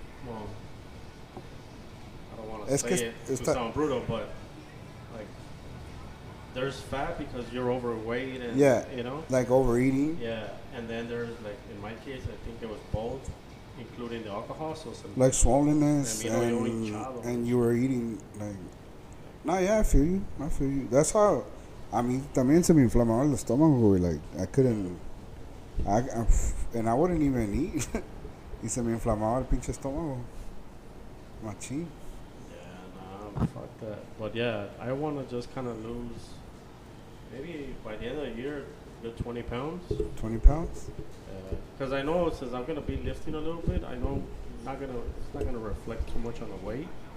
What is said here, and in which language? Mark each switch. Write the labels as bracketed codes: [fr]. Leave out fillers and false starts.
[en] Well, I don't want to say it to sound brutal, but like there's fat because you're overweight and like overeating. Yeah, and then there's like in my case, I think it was both, including the alcohol. So some like swollenness and you were eating like. No, yeah, I feel you. That's how. [es] También se me inflamaba el estómago, güey. [en] Like I couldn't. And I wouldn't even eat. [es] Y se me inflamaba el pinche estómago. Machín. [en] Yeah, nah, fuck that. But yeah, I want to just kind of lose, maybe by the end of the year, good 20 pounds. 20 pounds? Because I know since I'm going to be lifting a little bit, I know it's not going to reflect too much on the weight.